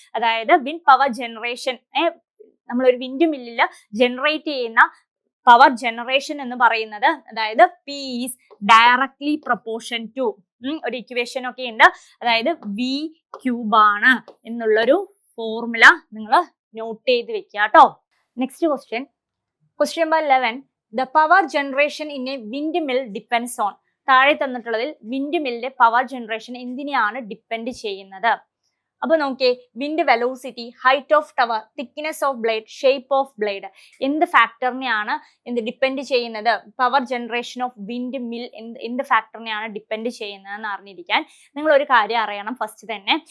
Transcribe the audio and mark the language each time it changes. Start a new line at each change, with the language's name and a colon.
Malayalam: അതായത് wind power generation നമ്മളൊരു wind മില്ലിൽ ജനറേറ്റ് ചെയ്യുന്ന പവർ ജനറേഷൻ എന്ന് പറയുന്നത്, അതായത്
English: P is directly proportion to
Malayalam: ഒരു ഇക്വേഷൻ ഒക്കെ ഉണ്ട്. അതായത് V ക്യൂബ് ആണ് എന്നുള്ളൊരു ഫോർമുല നിങ്ങൾ നോട്ട് ചെയ്ത് വെക്കുക കേട്ടോ. Next question number 11.
English: The power generation in a windmill depends on.
Malayalam: താഴെ തന്നിട്ടുള്ളതിൽ വിൻഡ് മില്ലിന്റെ പവർ ജനറേഷൻ എന്തിനെയാണ് ഡിപ്പെൻഡ് ചെയ്യുന്നത്? അപ്പൊ നോക്കിയേ, wind velocity, height of tower, thickness of blade, shape of blade, എന്ത് ഫാക്ടറിനെയാണ് ഡിപ്പെൻഡ് ചെയ്യുന്നത്? Power generation of wind mill എന്ത് ഫാക്ടറിനെയാണ് depend ചെയ്യുന്നതെന്ന് അറിഞ്ഞിരിക്കാൻ നിങ്ങൾ ഒരു കാര്യം അറിയണം ഫസ്റ്റ് തന്നെ.